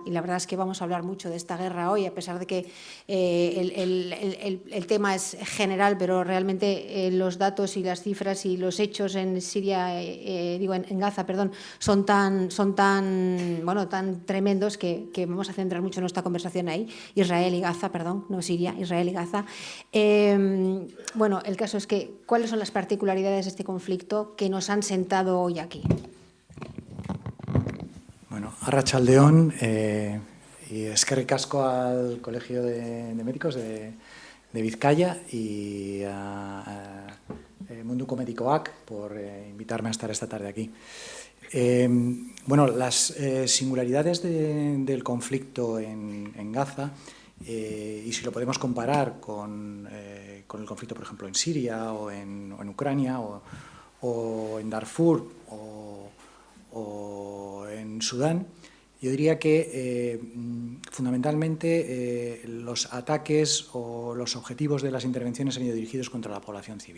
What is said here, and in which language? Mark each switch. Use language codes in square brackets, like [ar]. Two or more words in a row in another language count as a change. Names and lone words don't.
[es] Y la verdad es que vamos a hablar mucho de esta guerra hoy, a pesar de que el tema es general, pero realmente los datos y las cifras y los hechos en Siria, en Gaza, perdón, son tan tremendos que vamos a centrar mucho nuestra conversación ahí. Israel y Gaza, perdón, no Siria, Israel y Gaza. Bueno, el caso es que, ¿cuáles son las particularidades de este conflicto que nos han sentado hoy aquí? Bueno, arratsaldeon, y [eu] eskerrik asko [es] al Colegio de Médicos de Vizcaya y a Munduko Medikoak por invitarme a estar esta tarde aquí. Bueno, las singularidades del conflicto en Gaza, y si lo podemos comparar con el conflicto, por ejemplo, en Siria o en Ucrania o en Darfur o en Sudán, yo diría que fundamentalmente los ataques o los objetivos de las intervenciones han ido dirigidos contra la población civil.